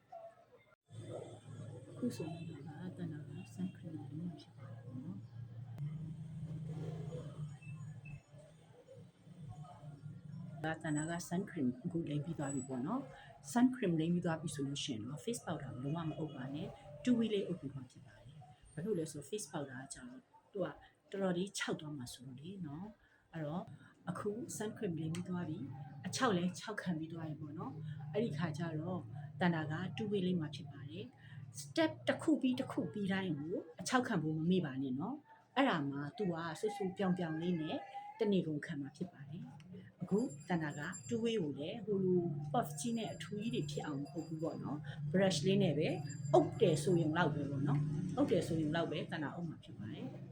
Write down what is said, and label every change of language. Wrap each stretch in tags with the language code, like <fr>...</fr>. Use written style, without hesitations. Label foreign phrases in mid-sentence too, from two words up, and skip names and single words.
<my>ခုဆိုရင်တဏ္ဍာက</my> <en>sun cream</en> <my>လိမ့်မှာဖြစ်ပါတယ်နော်တဏ္ဍာက</my> <en>sun cream</en> <my>အခုလိမ့်ပြီးသွားပြီပေါ့နော်</my> <en>sun cream</en> <my>လိမ့်ပြီးသွားပြီဆိုလို့ရှိရင်တော့</my> <en>face powder</en> <my>ကိုလုံးဝမအုပ်ပါနဲ့2 week လေးအုပ် ပြီးမှဖြစ်ပါတယ်ဘာလို့လဲဆိုတော့</my> <en>face powder</en> <my>ကကြောင့်သူကတော်တော်လေးခြောက်သွားမှာဆိုလို့လေနော်အဲ့တော့အခု</my> <en>sun cream</en> <my>လိမ့်ပြီးသွားပြီအ ခြောက်လဲခြောက်ခံပြီးသွားပြီပေါ့နော်အဲ့ဒီခါကျတော့တဏ္ဍာက2 week လေးမှဖြစ်ပါတယ် step တစ်ခုပြီးတစ်ခုပြီးတိုင်းကိုအခြောက်ခံဖို့မမေ့ပါနဲ့နော်အဲ့ဒါမှ तू ကဆူဆူပြောင်ပြောင်လေးနဲ့တနေ့ကုန်ခံမှာဖြစ်ပါတယ်အခုတဏ္ဍာက2 way ကိုလည်းဟိုလို puff ကြီးနဲ့အထူးကြီးတွေဖြစ်အောင်မဟုတ်ဘူးပေါ့နော် brush လေးနဲ့ပဲအုပ်တယ်ဆိုရင်လောက်ပဲပေါ့နော်အုပ်တယ်ဆိုရင်လောက်ပဲတဏ္ဍာအုပ်မှာဖြစ်ပါတယ်</my>